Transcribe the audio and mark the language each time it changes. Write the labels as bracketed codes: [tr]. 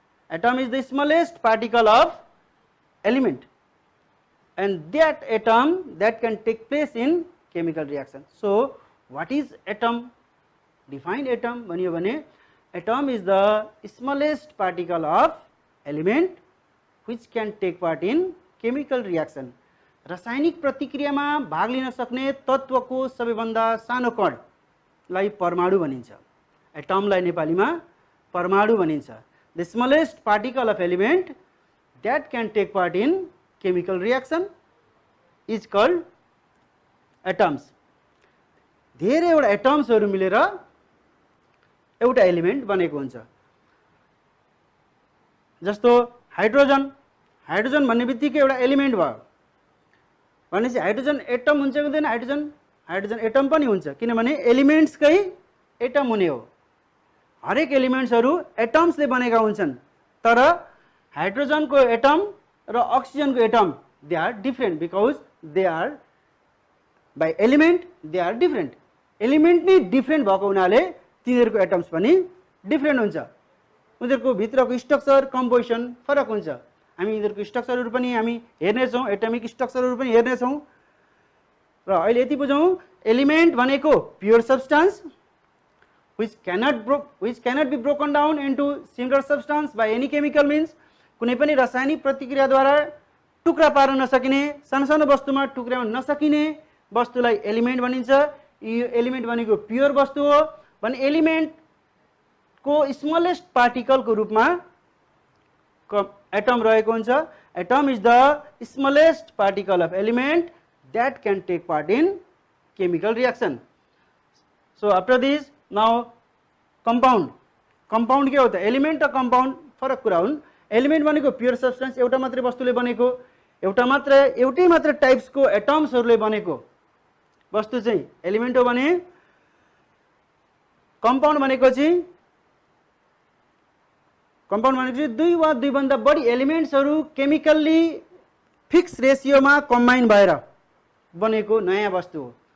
[en] Atom is the smallest particle of element, and that atom that can take place in chemical reaction. So what is atom? Define atom [ne] भनियो भने [en] atom is the smallest particle of element which can take part in chemical reaction. [ne] रासायनिक प्रतिक्रियामा भाग लिन सक्ने तत्त्वको सबैभन्दा सानो कणलाई परमाणु भनिन्छ। एटमलाई नेपालीमा परमाणु भनिन्छ। [en] The smallest particle of element that can take part in chemical reaction is called atoms. [ne] धेरैवटा एटम्सहरू मिलेर एउटा एलिमेन्ट बनेको हुन्छ। जस्तो हाइड्रोजन, हाइड्रोजन भन्ने बित्तिकै एउटा एलिमेन्ट भयो भनेपछि हाइड्रोजन एटम हुन्छ कि हुँदैन? हाइड्रोजन एटम पनि हुन्छ, किनभने एलिमेन्ट्सकै एटम हुने हो। हरेक एलिमेन्ट्सहरू एटम्सले बनेका हुन्छन्, तर हाइड्रोजनको एटम र अक्सिजनको atom [en] They are different because they are by element they are different. [ne] Element नै डिफ्रेन्ट भएको हुनाले तिनीहरूको एटम्स पनि डिफ्रेन्ट हुन्छ, उनीहरूको भित्रको स्ट्रक्चर कम्पोजिसन फरक हुन्छ। हामी यिनीहरूको स्ट्रक्चरहरू पनि हामी हेर्नेछौँ, एटमिक स्ट्रक्चरहरू पनि हेर्नेछौँ। र अहिले यति बुझौँ, एलिमेन्ट भनेको [en] Pure substance which cannot be broken down into similar substance by any chemical means। [ne] कुनै पनि रासायनिक प्रतिक्रियाद्वारा टुक्रा पार्न नसकिने, सानो वस्तुमा टुक्राउन नसकिने वस्तुलाई एलिमेन्ट भनिन्छ। यो एलिमेन्ट भनेको प्योर वस्तु हो भने एलिमेन्टको स्मलेस्ट पार्टिकलको रूपमा एटम रहेको हुन्छ। [en] Atom is the smallest particle of element that can take part in chemical reaction। So after this now compound [hi] के होता है? [ne] एलिमेन्ट र कम्पाउन्ड फरक कुरा हुन्। एलिमेन्ट भनेको प्योर सब्सटेन्स, एउटा मात्रै वस्तुले बनेको, एउटै मात्र टाइप्सको एटम्सहरूले बनेको वस्तु चाहिँ एलिमेन्ट हो भने कम्पाउन्ड भनेको चाहिँ दुई वा दुईभन्दा बढी एलिमेन्ट्सहरू केमिकल्ली फिक्स रेसियोमा कम्बाइन भएर बनेको नयाँ वस्तु हो।